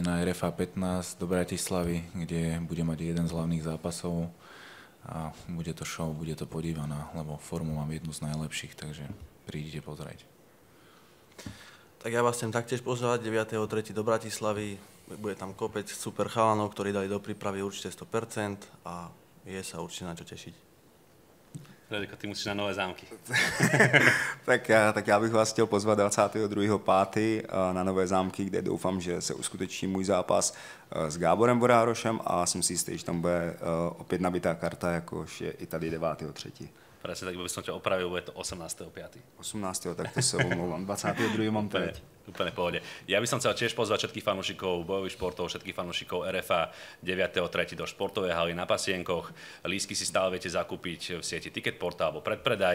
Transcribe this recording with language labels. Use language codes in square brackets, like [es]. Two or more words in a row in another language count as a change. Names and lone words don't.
[sk] na RFA 15 do Bratislavy, kde bude mať jeden z hlavných zápasov a bude to show, bude to podívaná, lebo formu mám jednu z najlepších, takže prídite pozrieť. Tak ja vás chcem taktiež pozvať 9.3. do Bratislavy. Bude tam kopec super chalanov, ktorí dali do prípravy určite 100% a je sa určite na čo tešiť. Radeko, ty musíš na Nové Zámky. [cs] tak já bych vás chtěl pozvat 22.5. na Nové Zámky, kde doufám, že se uskuteční můj zápas s Gáborem Borárošem a jsem si jistý, že tam bude opět nabitá karta, jakož je i tady 9.3. [sk] Presne, tak by som ťa opravil, bude to 18.5. [cs] 18. tak to sa omlouvám. 22. mám to. [sk] Úplne v pohode. Ja by som chcel tiež pozvať všetkých fanúšikov bojových športov, všetkých fanúšikov RFA 9.3. do športovej haly na Pasienkoch. Lístky si stále viete zakúpiť v sieti Ticketporta alebo predpredaj.